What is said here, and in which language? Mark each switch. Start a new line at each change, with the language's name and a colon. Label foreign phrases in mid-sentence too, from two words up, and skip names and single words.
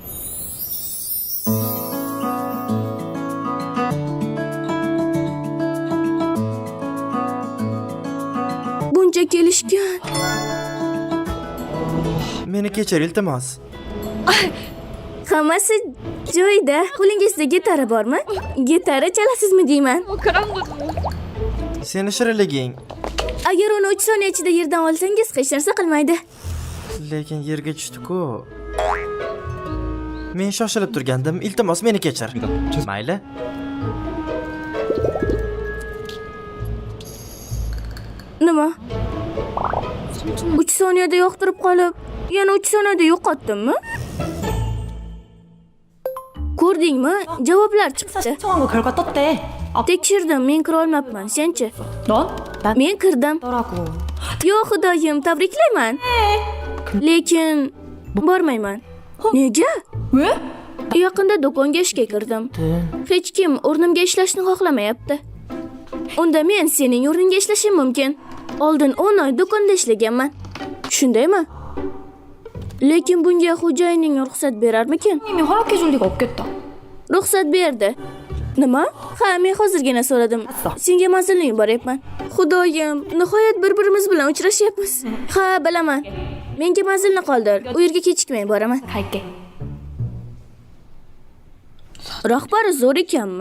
Uzbek: Buncha kelishgan. Meni kechir iltimos. Hammasi joyida. Qo'lingizda gitara bormi? Gitara chalasizmi deyman.
Korean: 그런 거죠.
Uzbek: Seni shirinliging. Agar uni 3 soniya ichida yerdan olsangiz hech narsa qilmaydi. Lekin yerga tushdi-ku. Men shoshilib turgandim. Iltimos meni kechir. Mayli. Nima? 3 soniyada yoqtirib qolib, yana 3 soniyada yo'qotdimmi? Ko'rdingmi? Javoblar chiqdi.
Korean: 신청한 거 결과 떴대.
Uzbek: Tekshirdim, men kira olmabman. Senchi?
Korean: 넌? 난
Uzbek: Men kirdim.
Korean: 더라고.
Uzbek: Yo, xudoyim, tabriklayman. Lekin bormayman. Nega?
Korean: 왜?
Uzbek: Yaqinda do'konga ishga kirdim. Hech kim o'rnimga ishlashni xohlamayapti. Unda men sening o'rningga ishlashim mumkin. Oldin 10 oy do'konda ishlaganman. Shundaymi? Lekin bunga xo'jayining ruxsat berarmikin?
Korean: 님이 허락해 줄 리가 없겠다.
Uzbek: Ruxsat berdi. Nima? Ha, men hozirgina so'radim. Senga manzilni yuboryapman. Xudoyim, nihoyat bir-birimiz bilan uchrashyapmiz. Ha, bilaman. Menga manzilni qoldir. U yerga kechikmay boraman.
Korean: 갈게.
Uzbek: Rahbari zo'r ekanmi?